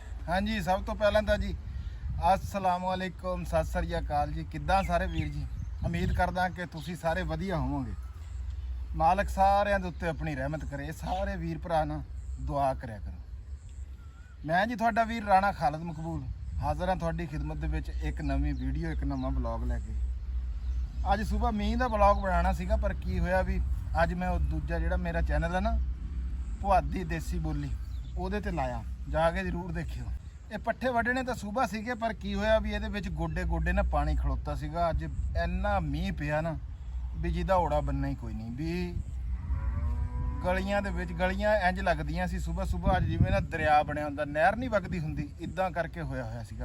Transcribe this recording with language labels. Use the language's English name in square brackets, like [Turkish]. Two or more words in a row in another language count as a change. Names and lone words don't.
[Punjabi] ਹਾਂ ਜੀ, ਸਬ ਤੋਂ ਪਹਿਲਾ ਤਾਂ ਜੀ [Arabic] السلام عليكم, [Punjabi] ਸਤ ਸ਼੍ਰੀ ਅਕਾਲ ਜੀ। ਕਿੱਦਾਂ ਸਾਰੇ ਵੀਰ ਜੀ, ਉਮੀਦ ਕਰਦਾ ਕਿ ਤੁਸੀਂ ਸਾਰੇ ਵਧੀਆ ਹੋਵੋਗੇ। मालक सारिਆਂ ਦੇ ਉੱਤੇ ਆਪਣੀ ਰਹਿਮਤ ਕਰੇ। ਸਾਰੇ ਵੀਰ ਭਰਾ ਨਾ ਦੁਆ ਕਰਿਆ ਕਰੋ। ਮੈਂ ਜੀ ਤੁਹਾਡਾ ਵੀਰ ਰਾਣਾ ਖਾਲਿਦ ਮਕਬੂਲ ਹਾਜ਼ਰ ਹਾਂ ਤੁਹਾਡੀ ਖਿਦਮਤ ਦੇ ਵਿੱਚ ਇੱਕ ਨਵੀਂ ਵੀਡੀਓ ਇੱਕ ਨਵਾਂ ਬਲੌਗ ਲੈਕੇ। ਅੱਜ ਸੁਬ੍ਹਾ ਮੀਂਹ ਦਾ ਬਲੌਗ ਬਣਾਉਣਾ ਸੀਗਾ, ਪਰ ਕੀ ਹੋਇਆ ਵੀ ਅੱਜ ਮੈਂ ਦੂਜਾ ਜਿਹੜਾ ਮੇਰਾ ਚੈਨਲ ਹੈ ਨਾ ਪੁਆਧੀ ਦੇਸੀ ਬੋਲੀ ਉਹਦੇ ਤੇ ਲਾਇਆ, ਜਾ ਕੇ ਜ਼ਰੂਰ ਦੇਖਿਓ। ਇਹ ਪੱਠੇ ਵੱਢਣੇ ਤਾਂ ਸੂਬਾ ਸੀਗੇ, ਪਰ ਕੀ ਹੋਇਆ ਵੀ ਇਹਦੇ ਵਿੱਚ ਗੋਡੇ ਗੋਡੇ ਨਾ ਪਾਣੀ ਖਲੋਤਾ ਸੀਗਾ। ਅੱਜ ਇੰਨਾ ਮੀਂਹ ਪਿਆ ਨਾ ਵੀ ਜਿਹਦਾ ਔੜਾ ਬੰਨਾ ਹੀ ਕੋਈ ਨਹੀਂ। ਵੀ ਗਲੀਆਂ ਦੇ ਵਿੱਚ ਗਲੀਆਂ ਇੰਜ ਲੱਗਦੀਆਂ ਸੀ ਸੂਬਾ ਸੂਬਾ ਅੱਜ ਜਿਵੇਂ ਨਾ ਦਰਿਆ ਬਣਿਆ ਹੁੰਦਾ, ਨਹਿਰ ਨਹੀਂ ਵਗਦੀ ਹੁੰਦੀ, ਇਦਾਂ ਕਰਕੇ ਹੋਇਆ ਸੀਗਾ।